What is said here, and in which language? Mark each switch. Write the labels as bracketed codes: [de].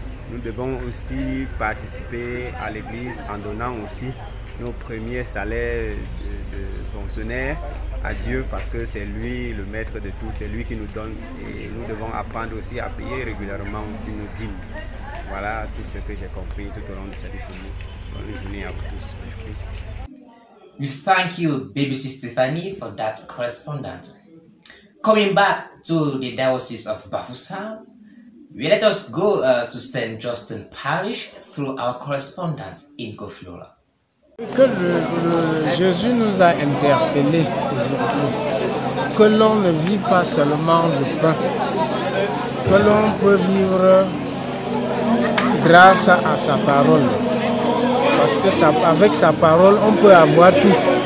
[fr] Nous devons aussi participer à l'église en donnant aussi nos premiers salaires de fonctionnaires à Dieu parce que c'est lui le maître de tout, c'est lui qui nous donne et nous devons apprendre aussi à payer régulièrement aussi nos dîmes. Voilà tout ce que j'ai compris tout au long de cette journée. Bonne journée à vous tous. Merci. [en] We thank you, Baby Stephanie, for that correspondence. Coming back to the Diocese of Bafusam, let us go to St. Justin Parish through our correspondent in Koflora. [fr] Que Jésus nous a interpellés aujourd'hui, que l'on ne vit pas seulement du pain, que l'on peut vivre grâce à sa parole. Parce que avec sa parole, on peut avoir tout.